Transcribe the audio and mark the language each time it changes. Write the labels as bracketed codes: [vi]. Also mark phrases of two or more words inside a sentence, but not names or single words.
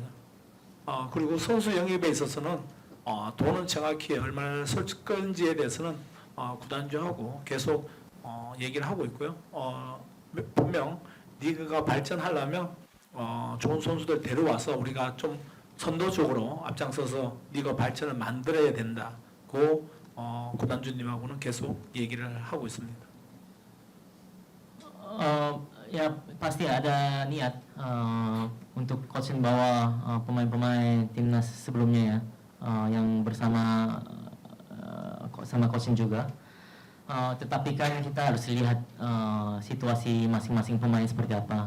[ko] 그리고 선수 영입에 있어서는 돈은 정확히 얼마나 쓸 건지에 대해서는 구단주하고 계속 얘기를 하고 있고요. 분명 리그가 발전하려면 좋은 선수들 데려와서 우리가 좀 선도적으로 앞장서서 리그 발전을 만들어야 된다고 구단주님하고는 계속 얘기를 하고 있습니다. [id] Ya pasti ada niat untuk coachin bawa pemain-pemain timnas sebelumnya ya, yang bersama sama coachin juga. Tetapi kan kita harus lihat situasi masing-masing pemain seperti apa.